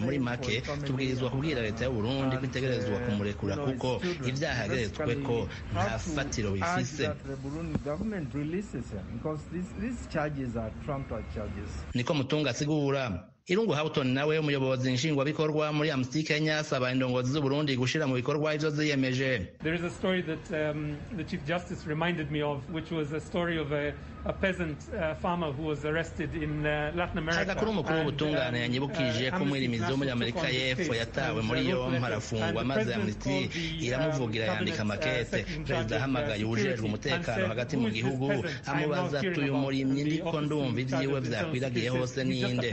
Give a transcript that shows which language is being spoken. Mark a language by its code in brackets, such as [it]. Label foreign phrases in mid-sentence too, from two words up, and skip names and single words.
[rn] Muri make tubwirizwa kubwira leta y'u Burundi kwitegerezwa kumurekura kuko ivyaha yageretswe ko nta fatiro bifise. Niko Mutunga asigura. Irungu Houghton nawe umuyobozi nshingwabikorwa muri Amnesty Kenya asaba indongozi z'u Burundi gushira mu bikorwa ivyo ziyemeje. [en] There is a story that the Chief Justice reminded me of, which was a story of a peasant farmer who was arrested in Latin America. [rn] Agakuru umukuru w'ubutungane yanyibukije ko mwirimizi wo muri Amerika y'Epfo yatawe muri yo arafungwa, maze Amnesty iramuvugira yandika makete. Perezida ahamagaye ujejwe umutekano hagati mu gihugu amubaza ati uyu murimyi ndiko ndumva ivyiwe vyakwiragiye hose ninde.